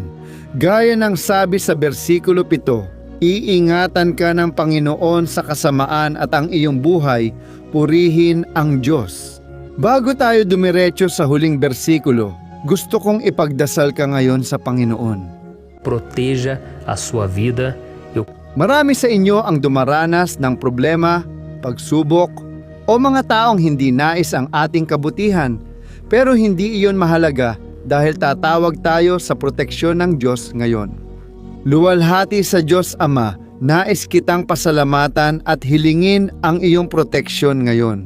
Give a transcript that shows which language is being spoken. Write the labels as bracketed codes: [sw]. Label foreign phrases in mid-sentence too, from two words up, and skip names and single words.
[tl] Gaya ng sabi sa bersikulo 7, iingatan ka ng Panginoon sa kasamaan at ang iyong buhay, purihin ang Diyos. Bago tayo dumiretso sa huling bersikulo, gusto kong ipagdasal ka ngayon sa Panginoon. [pt] Proteja a sua vida. [tl] Marami sa inyo ang dumaranas ng problema, pagsubok, o mga taong hindi nais ang ating kabutihan, pero hindi iyon mahalaga dahil tatawag tayo sa proteksyon ng Diyos ngayon. Luwalhati sa Diyos Ama, nais kitang pasalamatan at hilingin ang iyong proteksyon ngayon.